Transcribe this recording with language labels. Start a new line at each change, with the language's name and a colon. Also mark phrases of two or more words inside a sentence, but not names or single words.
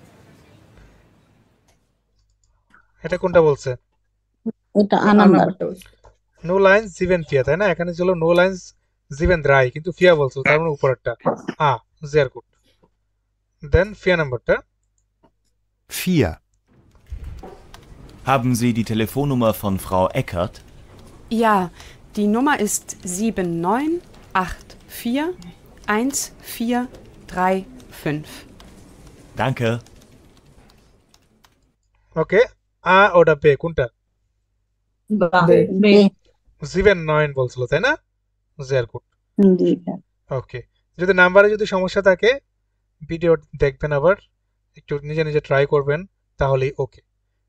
Bangla: এটা কোনটা বলছে? এটা আ নাম্বার নাম্বারটা বলছে।
German: null eins sieben vier তাই না?
Bangla: এখানে ছিল
German: null eins sieben drei,
Bangla: কিন্তু ফিয়া বলছো তার মানে উপরেরটা আ।
German: sehr gut.
Bangla: দেন ফিয়া নাম্বারটা 4,
German: Haben Sie die Telefonnummer von Frau Eckert? Ja, die Nummer ist 79841435. Danke.
Bangla: ওকে, আ ওটা বে কোনটা? বে জিভেন 9 বলছিল তাই না?
German: sehr gut.
Bangla: দুইটা ওকে, যদি নাম্বারে যদি সমস্যা থাকে ভিডিও দেখবেন, আবার একটু নিজে নিজে ট্রাই করবেন, তাহলেই ওকে।